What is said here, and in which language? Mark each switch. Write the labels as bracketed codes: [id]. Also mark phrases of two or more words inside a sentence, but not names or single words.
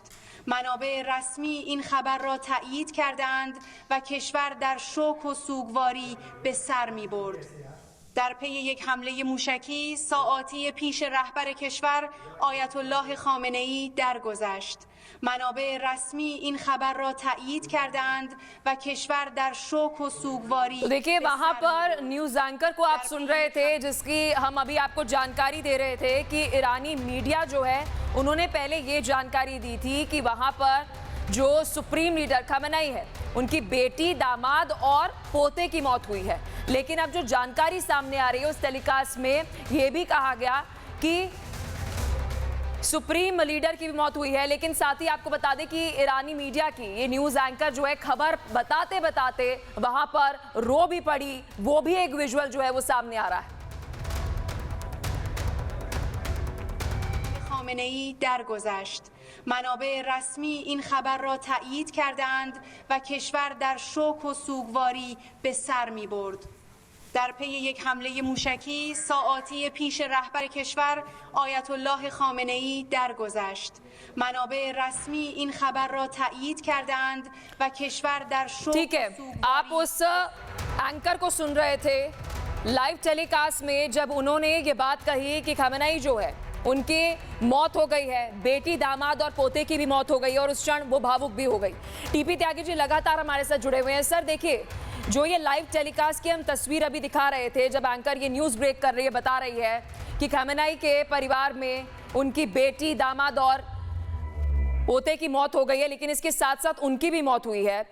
[fa] منابع رسمی این خبر را تایید کردند و کشور در شوک و سوگواری به سر می برد. در پی یک حمله موشکی ساعاتی پیش رهبر کشور آیت الله خامنه‌ای درگذشت. منابع رسمی این خبر را تایید کردند و کشور در شوک و سوگواری। [hi] तो देखिए वहां पर [en] news anchor [hi] को आप सुन रहे थे, जिसकी हम अभी आपको जानकारी दे रहे थे कि ईरानी मीडिया जो है उन्होंने पहले ये जानकारी दी थी कि वहां पर जो [en] supreme leader [hi] खमेनेई है उनकी बेटी, दामाद और पोते की मौत हुई है। लेकिन अब जो जानकारी सामने आ रही है उस टेलीकास्ट में ये भी कहा गया कि [en] supreme leader [hi] की भी मौत हुई है। लेकिन साथ ही आपको बता दें कि ईरानी मीडिया की ये [en] news anchor [hi] जो है खबर बताते बताते वहां पर रो भी पड़ी, वो भी एक विजुअल जो है वो सामने आ रहा है। [fa] خامنه‌ای درگذشت. منابع رسمی این خبر را تایید کردند و کشور در شوک و سوگواری به سر می برد. در پی یک حمله موشکی ساعاتی پیش رهبر کشور آیت الله خامنه‌ای درگذشت. منابع رسمی این خبر را تایید کردند و کشور در شوک [hi] ठीक है, आप उस एंकर को सुन रहे थे [en] live telecast [hi] में जब उन्होंने ये बात कही कि खमेनेई जो है उनकी मौत हो गई है, बेटी, दामाद और पोते की भी मौत हो गई और उस क्षण वो भावुक भी हो गई। टीपी त्यागी जी लगातार हमारे साथ जुड़े हुए हैं। सर देखिए, जो ये [en] live telecast [hi] की हम तस्वीर अभी दिखा रहे थे, जब एंकर ये [en] news break [hi] कर रही है, बता रही है कि खमेनेई के परिवार में उनकी बेटी, दामाद और पोते की मौत हो गई है, लेकिन इसके साथ साथ उनकी भी मौत हुई है।